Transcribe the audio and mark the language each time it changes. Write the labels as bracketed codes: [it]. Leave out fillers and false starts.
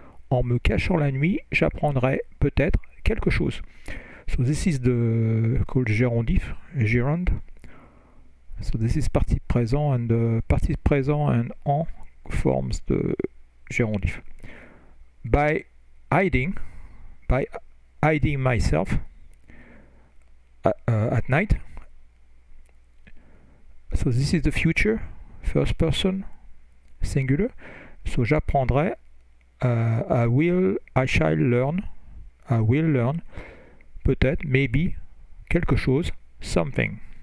[fr] En me cachant la nuit, j'apprendrai peut-être quelque chose. [en] So this is called gérondif, gerund. So this is participe présent, and the participe présent and en forms the gérondif. By hiding myself at night. So this is the future, first person, singular. So [fr] j'apprendrai, [en] I shall learn, [fr] peut-être, [en] maybe, [fr] quelque chose, [en] something.